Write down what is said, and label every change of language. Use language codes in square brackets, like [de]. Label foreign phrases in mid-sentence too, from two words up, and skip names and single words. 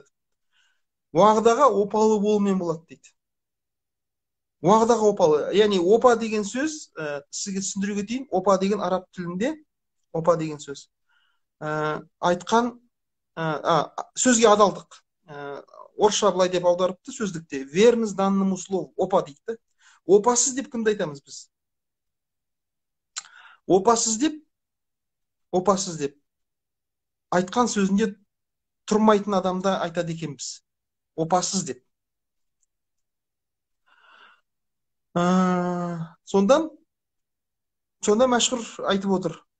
[kk] Уағдаға опалы болумен болады дейді. Уағдаға опалы. Яғни опа деген сөз, сізге түсіндіре кетейін, опа деген араб тілінде опа деген сөз. Айтқан сөзге адалдық. Орысша былай деп аударыпты сөздікте. [ru] Верность данному слову. [kk] Опа дейді. Опасыз деп кімді айтамыз біз? Опасыз деп айтқан сөзінде тұрмайтын адамда айтады екенбіз. Опасыз деп. Сонда мәшһүр айтып отыр.